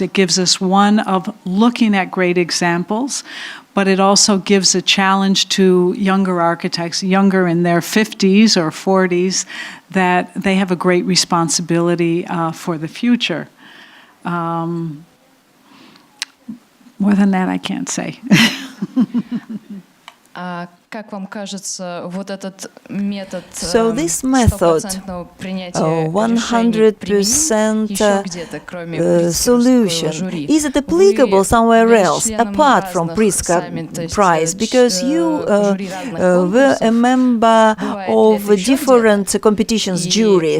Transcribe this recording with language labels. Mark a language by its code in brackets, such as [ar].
[en] It gives us one of looking at great examples, but it also gives a challenge to younger architects, younger in their 50s or 40s, that they have a great responsibility for the future. More than that, I can't say. [ru] Как вам кажется, вот этот метод [en] So this method, 100% solution, is it applicable somewhere else apart from Pritzker Prize? Because you were a member of different competitions jury.